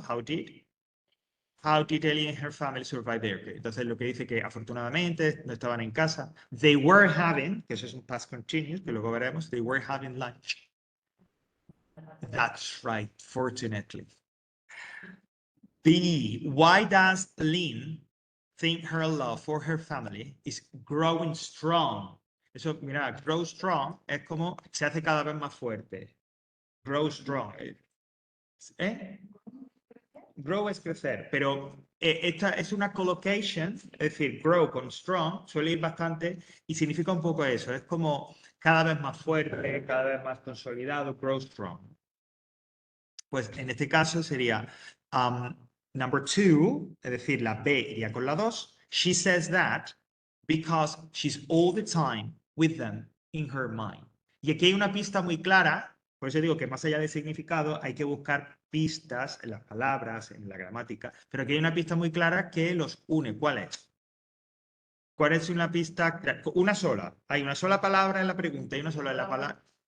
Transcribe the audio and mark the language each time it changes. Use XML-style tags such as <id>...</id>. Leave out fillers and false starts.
<en>How did Ellie and her family survive there?</en> <es>Entonces lo que dice que afortunadamente no estaban en casa.</es> <en>They were having,</en> <es>que eso es un past continuous, que luego veremos.</es> <en>They were having lunch. That's right, fortunately. B. Why does Lynn think her love for her family is growing strong?</en> <es>Eso, mira, grow strong es como se hace cada vez más fuerte. Grow strong. ¿Eh? Grow es crecer, pero esta es una collocation, es decir, grow con strong suele ir bastante y significa un poco eso, es como cada vez más fuerte, cada vez más consolidado, grow strong. Pues en este caso sería number 2, es decir, la B iría con la 2.</es> <en>She says that because she's all the time with them in her mind.</en> <es>Y aquí hay una pista muy clara, por eso digo que más allá del significado hay que buscar pistas en las palabras, en la gramática, pero aquí hay una pista muy clara que los une. ¿Cuál es? ¿Cuál es una pista? Una sola. Hay una sola palabra en la pregunta y una sola en la palabra.</es>